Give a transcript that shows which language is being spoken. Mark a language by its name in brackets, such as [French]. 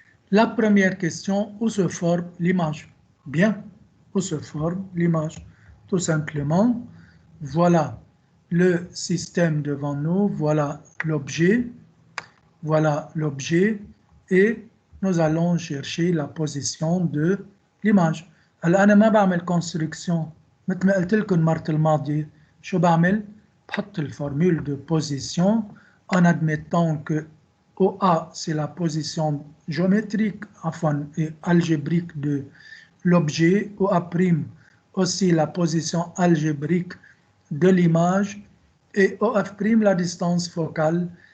[French] La première question, où se forme l'image? Bien. Où se forme l'image? Tout simplement, voilà le système devant nous, voilà l'objet, et nous allons chercher la position de l'image. [Arabic] هلا أنا ما بعمل construction مثل ما قلت لكم المرة الماضية. شو بعمل؟ بحط [French] الفورمule de position en admettant que OA c'est la position géométrique enfin et algébrique de l'objet, OA' aussi la position algébrique de l'image, et OF' la distance focale.